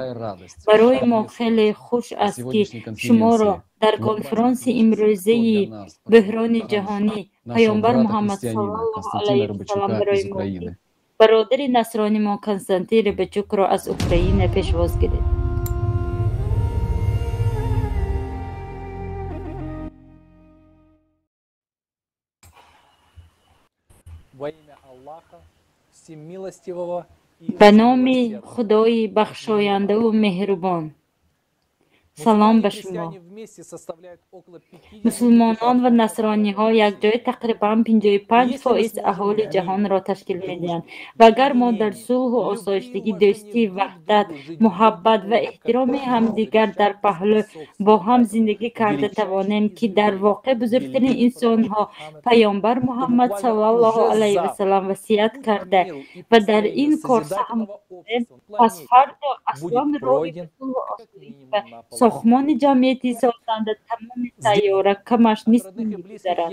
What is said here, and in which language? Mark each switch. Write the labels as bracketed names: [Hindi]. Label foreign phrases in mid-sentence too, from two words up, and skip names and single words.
[Tajik] барои мо хеле хуш аст, ки шуморо дар конферонси имрӯзаи буҳрони ҷаҳонӣ паёнбар Муҳаммад [Arabic] صلى الله عليه وسلم [Tajik] барои мо бародари насронимо Константин Рибачукро аз Украина пешвоз гиред. [Russian] Во имя Аллаха, всемилостивого и [Tajik] ба номи Худои бахшоянду меҳрубон. салом ба шумо. мусулмонон ва насрониҳо якҷоя тақрибан 55% аҳолии ҷаҳонро ташкил медиҳанд. ва агар мо дар сулҳу осоиштагӣ, дӯстӣ, ваҳдат, муҳаббат ва эҳтироми ҳамдигар дар паҳлӯ бо ҳам зиндагӣ карда тавонем, ки дар воқеъ бузургтарин инсонҳо паёнбар Муҳаммад [Arabic] صلى الله عليه وسلم [Tajik] васият карда ва дар ин кор саҳм бурдем, пас фардо аслан роҳи ба сулҳу осоиш ва сохмони ҷамъияти созанда тамоми сайёра камаш нист мегузарад.